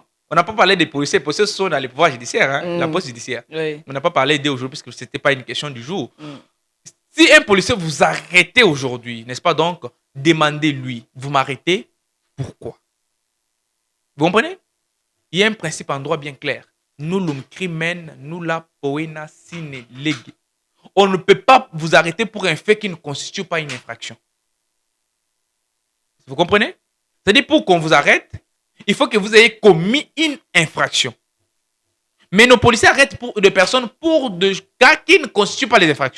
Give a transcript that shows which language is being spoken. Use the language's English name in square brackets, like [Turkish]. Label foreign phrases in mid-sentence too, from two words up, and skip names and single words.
[French] On n'a pas parlé des policiers. Les policiers sont dans les pouvoirs judiciaires, la poste judiciaire. Oui. On n'a pas parlé d'eux aujourd'hui parce que ce n'était pas une question du jour. Si un policier vous arrêtez aujourd'hui, n'est-ce pas donc, demandez-lui, vous m'arrêtez, pourquoi? Vous comprenez? Il y a un principe en droit bien clair. [Latin] Nullum crimen, nulla poena sine lege. [French] On ne peut pas vous arrêter pour un fait qui ne constitue pas une infraction. Vous comprenez? C'est-à-dire, pour qu'on vous arrête, il faut que vous ayez commis une infraction. Mais nos policiers arrêtent des personnes pour des cas qui ne constituent pas les infractions.